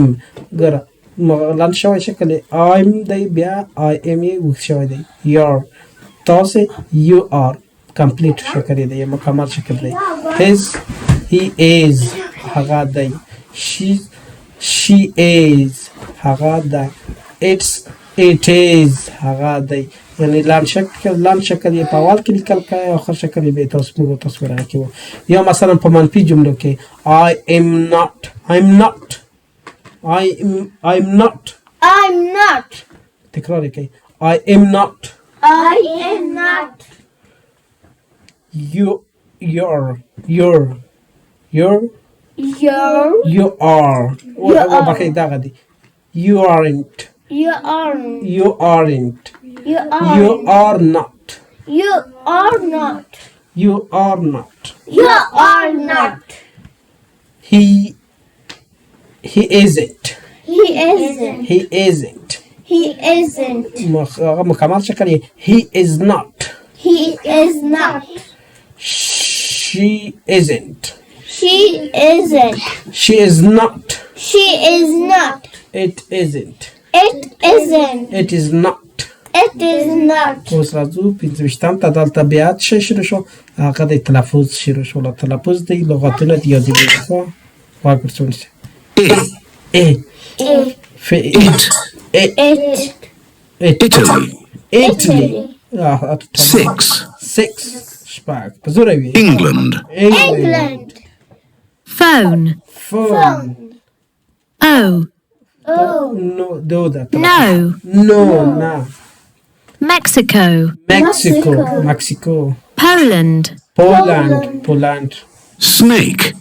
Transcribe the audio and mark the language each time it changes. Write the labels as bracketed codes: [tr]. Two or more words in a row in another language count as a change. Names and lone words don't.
[ps] ګوره لنډ شوی شکل یې I'm دی بیا [en] I am [ps] یې اوږد شوی دی. Your تاسې [en] you are [ps] کمپلیټ شکل یې دی یا مکمل شکل دی. [en] His he is [ps] هغه دی. [en] She is [ps] هغه ده. [en] it is [ps] هغه دی. یعنی لنډ شکل یې په اول کې لیکل کوئ او آخر شکل یې به تاسو موږ تاسو برابر کوو. یا مثلا په منفي جملو کې [en] I'm not [ps] تکرار یې کوئ. [en] I am not. You are. [ps] بخیر دغه دی. [en] You aren't. You are not. He isn't. [ps] مکمل شکل یې [en] he is not. She isn't. She is not. It isn't. It is not. [ps] اوس راځو 25 ته. دلته بیا څه شروع شو؟ هغه د تلفظ شروع شو. تلفظ د لغتونه د یادېدو څخه غوږ ورته ونیسئ. Italy. 6. شپږ په زوره وي. England. [en] Phone. Oh. [ps] No ده. [en] No. [ps] نه. [en] Mexico. Poland. Snake.